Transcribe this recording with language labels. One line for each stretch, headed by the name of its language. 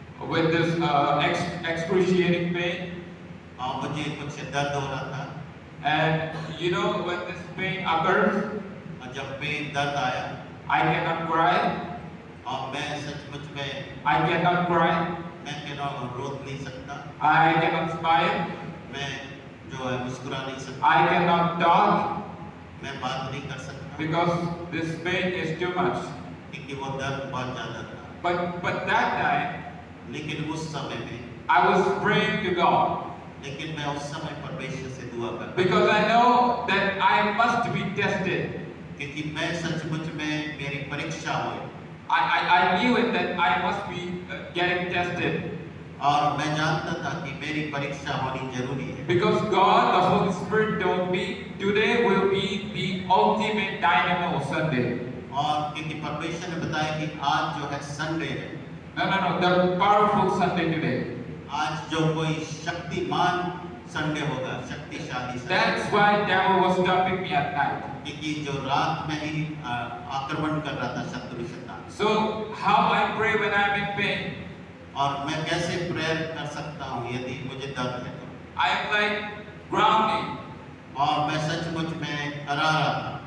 English: with this excruciating pain.
Hindi: और मुझे कुछ दर्द हो रहा था।
English: And when this pain occurs,
Hindi: और जब पेन दर्द आया,
English: I cannot cry.
Hindi: और मैं सचमुच में
English: I cannot cry.
Hindi: मैं रो नहीं सकता।
English: I cannot smile.
Hindi: मैं जो है मुस्कुरा नहीं सकता।
English: I cannot talk
Hindi: मैं बात नहीं कर सकता।
English: because this pain is too much.
Hindi: क्योंकि वो दर्द बहुत ज़्यादा था।
English: But that time,
Hindi: लेकिन उस समय में
English: I was praying to God.
Hindi: लेकिन मैं उस समय परमेश्वर से दुआ करता
English: Because I know that I must be tested.
Hindi: क्योंकि मैं सचमुच में मेरी परीक्षा हुई।
English: I knew it that I must be getting tested.
Hindi: और मैं जानता था कि मेरी परीक्षा होनी जरूरी है।
English: Because God, the Holy Spirit told me today will be the ultimate dynamo Sunday.
Hindi: और क्योंकि परमेश्वर ने बताया कि आज जो है संडे है।
English: No, the powerful Sunday today.
Hindi: आज जो कोई शक्तिमान संडे होगा, शक्तिशाली Sunday.
English: That's why devil was stopping me at night.
Hindi: क्योंकि जो रात में ही आक्रमण कर रहा था शत्रु शैतान।
English: So how I pray when I'm in pain?
Hindi: और मैं कैसे प्रेयर कर सकता हूँ यदि मुझे दर्द है तो?
English: I am like grounding,
Hindi: और मैं सचमुच में करा रहा था,